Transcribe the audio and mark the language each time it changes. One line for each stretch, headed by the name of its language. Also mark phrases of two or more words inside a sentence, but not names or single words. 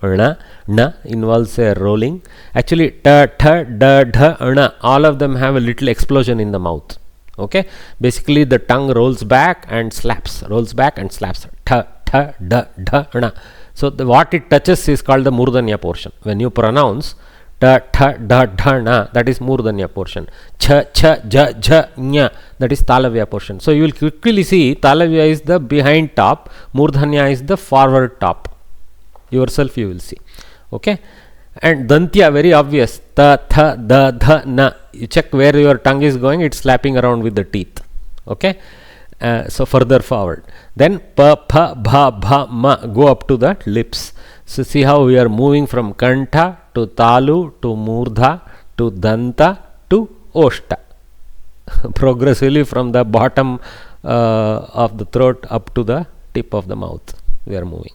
English: Na involves a rolling. Actually, ta, da, dha, all of them have a little explosion in the mouth. Okay, basically the tongue rolls back and slaps, ta, da, dha. So what it touches is called the murdanya portion. When you pronounce ta, da, dha, na, that is murdanya portion. Cha, ja, nya, that is talavya portion. So you will quickly see talavya is the behind top, murdanya is the forward top. Yourself you will see. Okay, and dantya, very obvious, ta, tha, da, dha, na. You check where your tongue is going, it's slapping around with the teeth. Okay, so further forward. Then pa, pha, bha, bha, ma, go up to the lips. So see how we are moving from kantha to talu to murdha to danta to oshta. Progressively from the bottom of the throat up to the tip of the mouth we are moving.